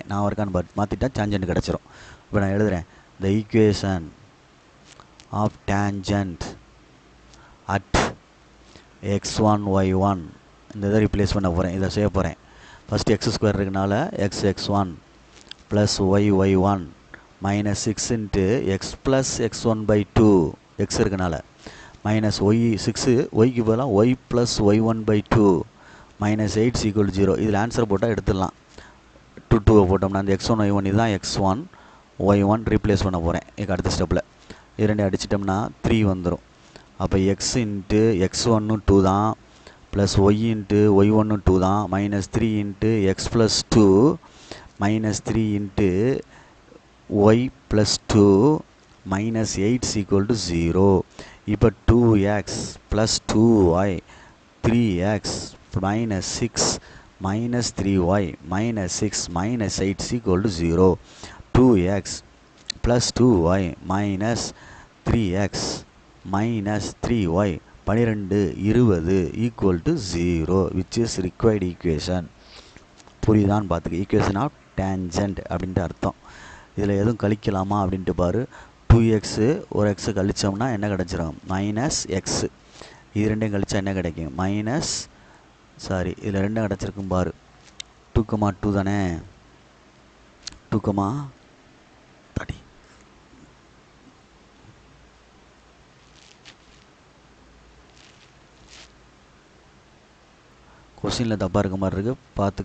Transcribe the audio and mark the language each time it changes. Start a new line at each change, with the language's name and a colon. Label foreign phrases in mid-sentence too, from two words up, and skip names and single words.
Tamil: நான் இருக்கான்னு மாற்றிட்டா டேஞ்சன்ட் கிடச்சிரும். இப்போ நான் எழுதுகிறேன்,
English: the equation of tangent at x1 y1
Tamil: இந்த இதை ரீப்ளேஸ் பண்ண போகிறேன், இதை செய்ய போகிறேன்.
English: ஃபஸ்ட்டு x² இருக்கனால x1 + y1 minus 6 into x plus x1/2 x இருக்கனால minus y 6
Tamil: yக்கு பதிலாக
English: y plus y1/2 minus 8 is equal to 0.
Tamil: இதில் ஆன்சர் போட்டால் எடுத்துடலாம். 2 போட்டோம்னா அந்த x1 y1 இதுதான் x1 y1 ரீப்ளேஸ் பண்ண போகிறேன். இதுக்கு அடுத்த ஸ்டெப்பில் இரண்டு அடிச்சிட்டோம்னா 3 வந்துடும்.
English: அப்போ x into x1 2 தான், plus y into y1 2 தான், minus 3 into x + 2 minus 3 into y plus 2 minus 8 is equal to 0. இப்போ 2x plus 2y 3x minus 6 minus 3y minus 6 minus 8 is equal to 0. 2x plus 2y minus 3x minus 3y 12 20 equal to 0, which is required equation.
Tamil: புரியுதான்னு பார்த்துக்க.
English: equation of tangent
Tamil: அப்படின்ட்டு அர்த்தம். இதில் எதுவும் கழிக்கலாமா அப்படின்ட்டு பாரு. 2x ஒரு எக்ஸு கழித்தோம்னா என்ன கிடச்சிரும், மைனஸ் எக்ஸு. இது ரெண்டையும் கழிச்சா என்ன கிடைக்கும், மைனஸ் இதில் ரெண்டும் கிடச்சிருக்கும் பாரு, 2,2 தானே, 2, கொஸ்டினில் தப்பாக இருக்க மாதிரி இருக்குது பார்த்துக்க.